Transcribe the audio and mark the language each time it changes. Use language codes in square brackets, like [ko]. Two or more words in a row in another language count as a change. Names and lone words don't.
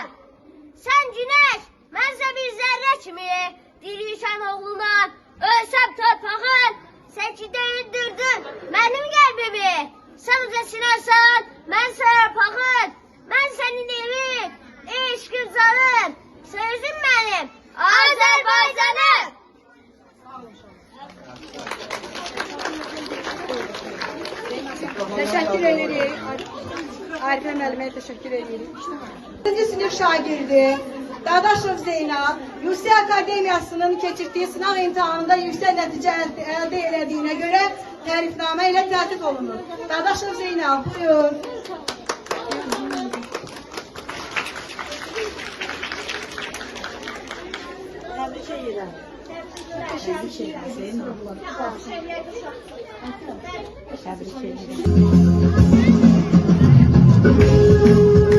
[az] Sən günəş, mənsə bir zərrə kimi, diriysən oğluna, ölsəm torpağın. Sən ki döyündürdün mənim qəlbimi. Sən uca sinarsan, mən sarpağın. Mən sənin evin, eşqin canım. Sözüm mənim, Azərbaycanım. [tr] Teşekkür ederim. Arifə müəllimə teşekkür ederim. 4. [az] sinif şagirdi [tr] Dadaşov Zeynal, Yüksek Akademiyasının keçirdiği sınav imtihanında yüksek netice elde edildiğine göre [az] tərifnamə ilə tərtib olunur. Dadaşov Zeynal, buyur. Təbrik edirəm. Təbrik edirəm. Təbrik edirəm.